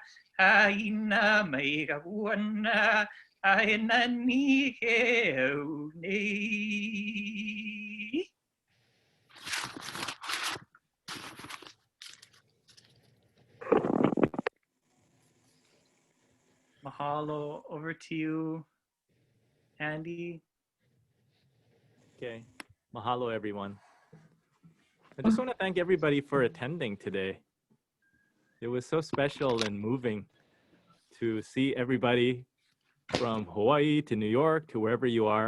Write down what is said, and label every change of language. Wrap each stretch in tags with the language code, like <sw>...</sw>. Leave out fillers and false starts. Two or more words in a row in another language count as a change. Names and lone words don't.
<haw>Aina mai kamoana. Aina ni ke au nei.</haw> <en>Mahalo, over to you, Andy. Okay. Mahalo, everyone. I just want to thank everybody for attending today. It was so special and moving to see everybody from Hawaii to New York to wherever you are.</en>